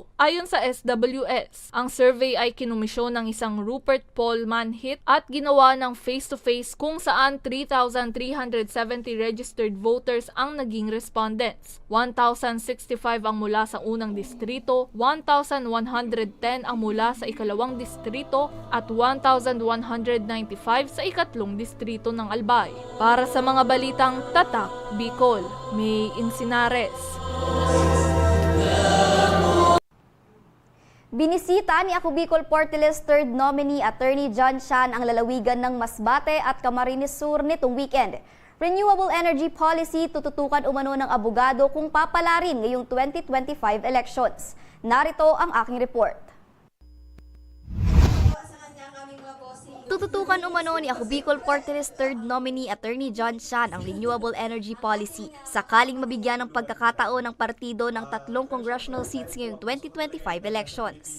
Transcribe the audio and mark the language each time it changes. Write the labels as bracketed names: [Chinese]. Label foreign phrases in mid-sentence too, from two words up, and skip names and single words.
[Filipino] Ayon sa SWS, ang survey ay kinumisyon ng isang Rupert Paul Manhit at ginawa ng face-to-face kung saan 3,370 [English] registered voters [Filipino] ang naging respondents. 1,065 ang mula sa unang distrito, 1,110 ang mula sa ikalawang distrito at 1,195 sa ikatlong distrito ng Albay. Para sa mga balitang Tatak Bicol, May Encinares. Binisita ni Ako Bicol Party List [English] third nominee [Filipino] Attorney John Shan ang lalawigan ng Masbate at Camarines Sur nitong weekend. [English] Renewable energy policy [Filipino] tututukan umano ng abogado kung papalarin ngayong 2025 elections. Narito ang aking report. Tututukan umano ni Ako Bicol Party List [English] third nominee [Filipino] Attorney John Shan ang [English] renewable energy policy [Filipino] sakaling mabigyan ng pagkakataon ng partido ng 3 [English] congressional seats [Filipino] ngayong 2025 elections.